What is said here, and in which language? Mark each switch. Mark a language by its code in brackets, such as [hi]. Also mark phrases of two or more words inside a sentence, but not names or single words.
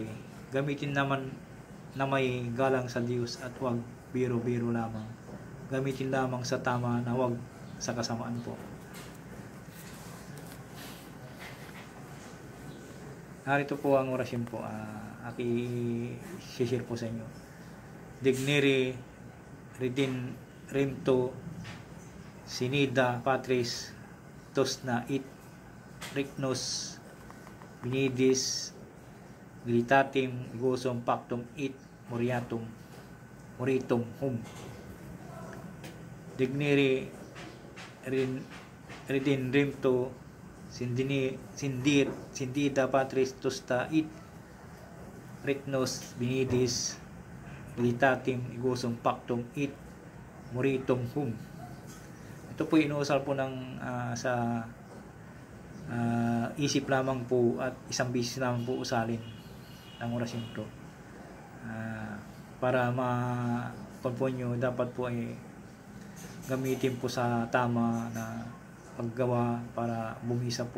[tl] Gamitin naman na may galang sa Diyos at huwag biro-biro lamang. Gamitin lamang sa tama na huwag sa kasamaan po. Narito po ang orasyon po. I-share po sa inyo. Digniri Ridin Rimto Sinida Patris Tosna It Ricnos Binidis Glitatim Gosum Pactum It Moriatum Hum. Digniri Ridin Rimto Sindida Patris Tosta It Ricnos Binidis Glitatim Gosum Pactum It Moritum Hum. Ito po inuusal po ng sa isip lamang po at isang bisis lamang po usalin ng orasyon ito para cellphone po nyo, dapat po ay gamitin po sa tama na paggawa para bumisa po.